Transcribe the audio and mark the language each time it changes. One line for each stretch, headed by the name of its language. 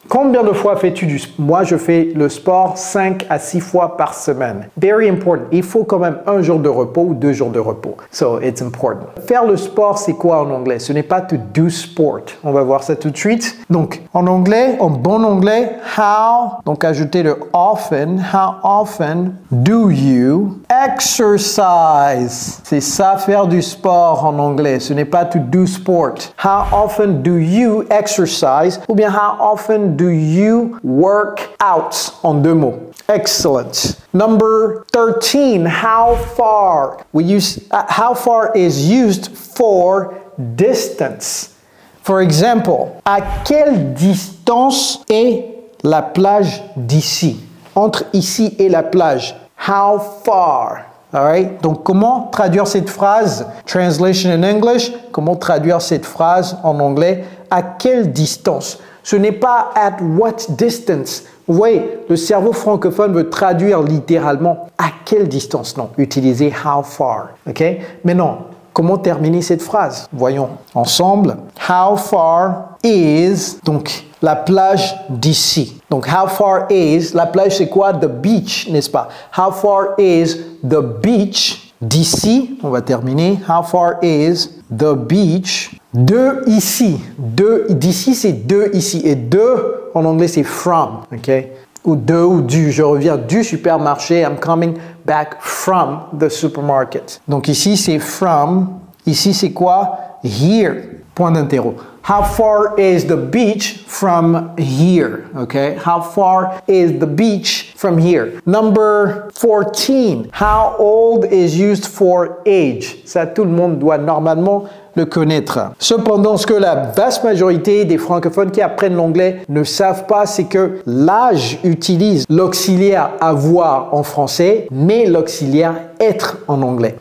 French: Combien de fois fais-tu du sport? Moi, je fais le sport 5 à 6 fois par semaine.
English: Very important.
French: Il faut quand même 1 jour de repos ou 2 jours de repos.
English: So, it's important.
French: Faire le sport, c'est quoi en anglais? Ce n'est pas
English: to do sport.
French: On va voir ça tout de suite. Donc, en anglais, en bon anglais, how, donc ajoutez le often.
English: How often do you exercise?
French: C'est ça, faire du sport en anglais. Ce n'est pas
English: to do sport. How often do you exercise?
French: Ou bien
English: how often do you work out?
French: En 2 mots.
English: Excellent. Number 13, how far? We use how far is used for distance. For example,
French: à quelle distance est la plage d'ici? Entre ici et la plage.
English: How far? Alright?
French: Donc, comment traduire cette phrase?
English: Translation in English.
French: Comment traduire cette phrase en anglais? À quelle distance? Ce n'est pas
English: at what distance.
French: Vous voyez, le cerveau francophone veut traduire littéralement à quelle distance. Non, utilisez how far. Ok? Mais non, comment terminer cette phrase? Voyons ensemble.
English: How far is,
French: donc, la plage d'ici. Donc,
English: how far is,
French: la plage c'est quoi?
English: The beach,
French: n'est-ce pas?
English: How far is the beach
French: d'ici? On va terminer.
English: How far is the beach
French: de ici? D'ici c'est de ici. Et de en anglais c'est from. Ok? Ou de ou du. Je reviens du supermarché.
English: I'm coming back from the supermarket.
French: Donc ici c'est from. Ici c'est quoi? Here. Point d'interro.
English: How far is the beach from here? Okay. How far is the beach from here? Number 14. How old is used for age?
French: Ça, tout le monde doit normalement le connaître. Cependant, ce que la vaste majorité des francophones qui apprennent l'anglais ne savent pas, c'est que l'âge utilise l'auxiliaire avoir en français, mais l'auxiliaire être en anglais.